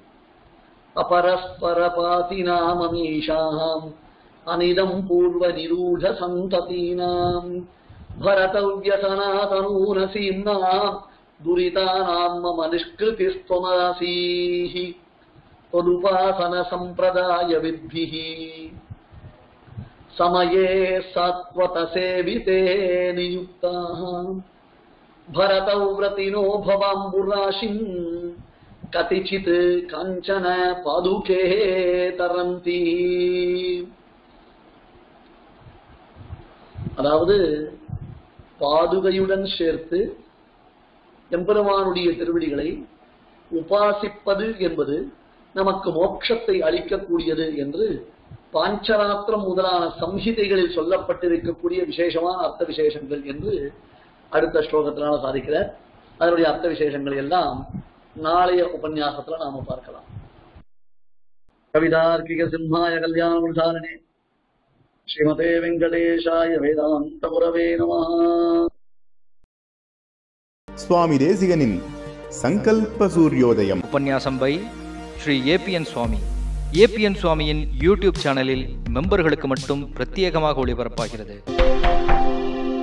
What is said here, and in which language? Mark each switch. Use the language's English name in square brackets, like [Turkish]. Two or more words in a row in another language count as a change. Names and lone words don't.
[Sanskrit] अपरस्पर बाधिनाम् अमीषाम् अनिदम् पूर्व निरूढ सन्ततीनाम् परदव्यसनादनूनसीम्नाम् दुरितानाम् मम निष्कृतिस्त्वमासीहि तदुपासन सम्प्रदाय वित्भिहि समये सात्वत सेविते नियुक्ताः भरतौ व्रतिनो भवाम्बुराशिம் कतिचित् काञ्चन पादुके तरन्ति. [Tamil] அதாவது பாதுகையுடன் சேர்த்து எம்பெருமானுடைய திருவடிகளை உபாசிப்பது என்பது நமக்கு மோட்சத்தை அளிக்கக்கூடியது என்று பாஞ்சராத்திரம் முதலான சம்ஹிதைகளில் சொல்லப்பட்டிருக்கக்கூடிய விசேஷமான அர்த்த விசேஷங்கள் என்று அடுத்த ஸ்லோகத்தினால சாதிக்கிறார். அதனுடைய அர்த்த விசேஷங்கள் எல்லாம் நாளைய உபன்யாசத்துல நாம பார்க்கலாம். [Sanskrit] कवितार्किक सिंहाय कल्याण गुणशालिने श्रीमते वेङ्कटेशाय वेदान्त गुरवे नमः. [Tamil] சுவாமி தேசிகனின் சங்கல்ப சூரியோதயம். உபன்யாசம் பை ஸ்ரீ ஏபிஎன் சுவாமி. ஏபிஎன் சுவாமியின் யூடியூப் சேனலில் மெம்பர்களுக்கு மட்டும் பிரத்யேகமாக ஒளிபரப்பாகிறது.